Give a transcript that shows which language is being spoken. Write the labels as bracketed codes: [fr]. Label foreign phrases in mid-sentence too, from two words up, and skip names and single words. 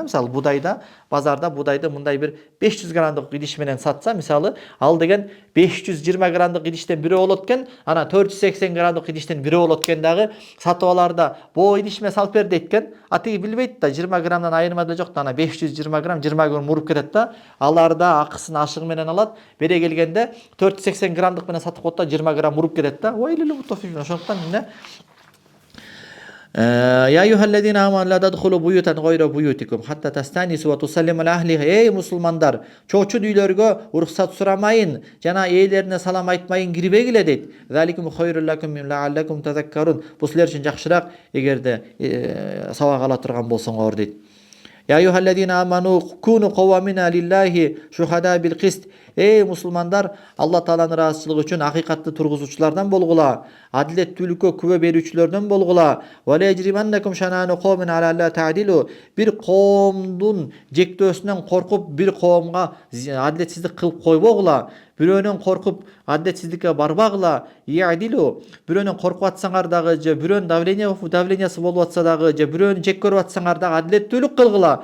[ky] Мисалы будайда, базарда будайды мындай бир 500 грамдык идиш менен сатса, мисалы, ал деген 520 грамдык идиштен бирөө болот экен, ана 480 грамдык идиштен бирөө болот экен дагы, сатып аларда бо идишме салып бер дейт экен. А тиги билбейт да, 20 грамдан айырма деле жок да, ана 520 грамм 20 грамм уруп кетет да. Аларда акысын ашыгы менен алат, бере келгенде 480 грамдык менен сатып коет да, 20 грамм уруп кетет да. [ar] ويل للمطففين. [ky] Ошондуктан эмне? [ar] يا أيها الذين آمنوا لا تدخلوا بيوتا غير بيوتكم حتى تستأنسوا وتسلموا على أهلها. [ky] Эй мусулмандар, чочу үйлөргө уруксат сурамайын, жана ээлерине салам айтмайын кирбегиле дейт. [ar] ذلكم خير لكم لعلكم تذكرون. [ky] Бул силер үчүн жакшыраак эгерде сабак ала турган болсоңор дейт. [ar] يا أيها الذين آمنوا كونوا قوامين لله شهداء بالقسط. [ky] Эй мусулмандар, Алла Тааланын ыраазычылыгы үчүн акыйкатты тургузуучулардан болгула, адилеттүүлүккө күбө берүүчүлөрдөн болгула. [ar] ولا يجرمنكم شنآن قوم على ألا تعدلوا. [ky] Бир коомдун жектөөсүнөн коркуп бир коомго адилетсиздик кылып койбогула. Бирөөнөн коркуп адилетсиздикке барбагыла. Я'дилу. Бирөөнөн коркуп атсаңар дагы, же бирөөнүн давлениясы болуп атса дагы, же бирөөнү жек көрүп атсаңар дагы адилеттүүлүк кылгыла.